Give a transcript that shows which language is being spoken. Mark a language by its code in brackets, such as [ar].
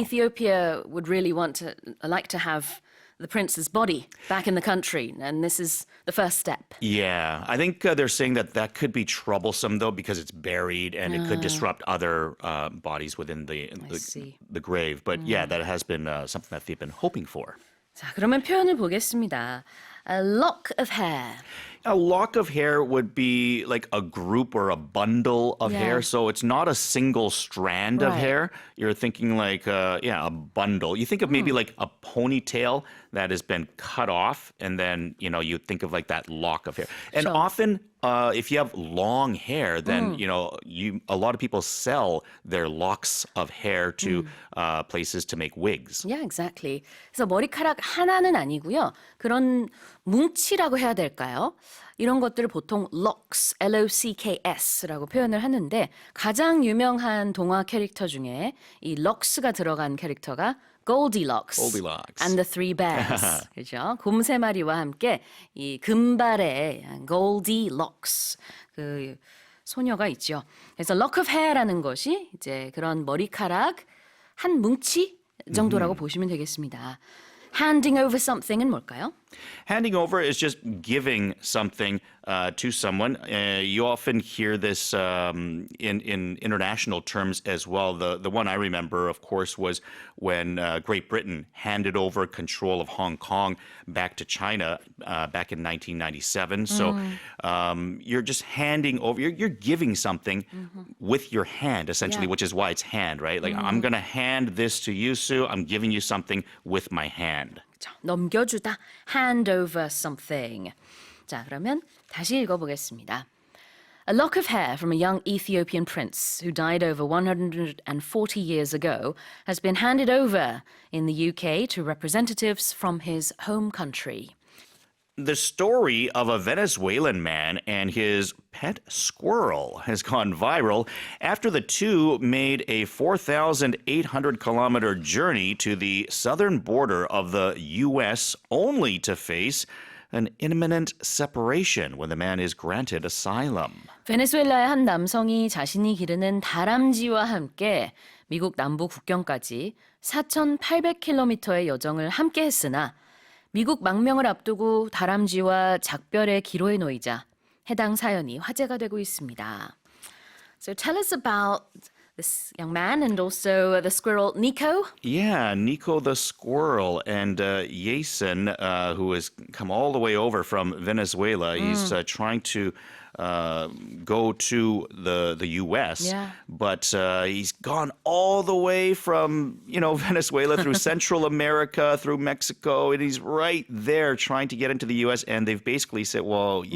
[en] Ethiopia would really like to have the prince's body back in the country, and this is the first step. Yeah, I think they're saying that could be troublesome though because it's buried and it could disrupt other bodies within see. the grave. But yeah, that has been something that they've been hoping for. [ko] 자, 그러면 표현을 보겠습니다. [en] A lock of hair. A lock of hair would be like a group or a bundle of Yeah. hair. So it's not a single strand of Right. hair. You're thinking like, a bundle. You think of maybe like a ponytail that has been cut off. And then, you think of like that lock of hair. And Sure. often, if you have long hair, then, a lot of people sell their locks of hair to places to make wigs. Yeah, exactly. [ko] 그래서 머리카락 하나는 아니고요. 그런 뭉치라고 해야 될까요? 이런 것들을 보통 locks, L-O-C-K-S라고 표현을 하는데 가장 유명한 동화 캐릭터 중에 이 locks가 들어간 캐릭터가 [en] Goldilocks, Goldilocks. and the Three Bears. [ko] 그죠? 곰 세 마리와 함께 이 금발의 Goldilocks 그 소녀가 있죠. 그래서 lock of hair라는 것이 이제 그런 머리카락 한 뭉치 정도라고 보시면 되겠습니다. Handing over something은 뭘까요? [en] Handing over is just giving something to someone. You often hear this in international terms as well. The one I remember, of course, was when Great Britain handed over control of Hong Kong back to China back in 1997. So you're just handing over, you're giving something with your hand, essentially, which is why it's hand, right? Like, I'm going to hand this to you, Sue. I'm giving you something with my hand. [ko] 넘겨주다, hand over something. 자, 그러면 다시 읽어보겠습니다. [en] A lock of hair from a young Ethiopian prince who died over 140 years ago has been handed over in the UK to representatives from his home country. The story of a Venezuelan man and his pet squirrel has gone viral after the two made a 4,800-kilometer journey to the southern border of the U.S. only to face an imminent separation when the man is granted asylum. [ko] 베네수엘라의 한 남성이 자신이 기르는 다람쥐와 함께 미국 남부 국경까지 4,800km의 여정을 함께 했으나 미국 망명을 앞두고 다람쥐와 작별의 기로에 놓이자 해당 사연이 화제가 되고 있습니다. [en] So tell us about this young man and also the squirrel Nico. Yeah, Nico the squirrel and Jason, who has come all the way over from Venezuela. He's trying to go to the U.S., but he's gone all the way from, Venezuela through Central America, through Mexico, and he's right there trying to get into the U.S., and they've basically said, well, you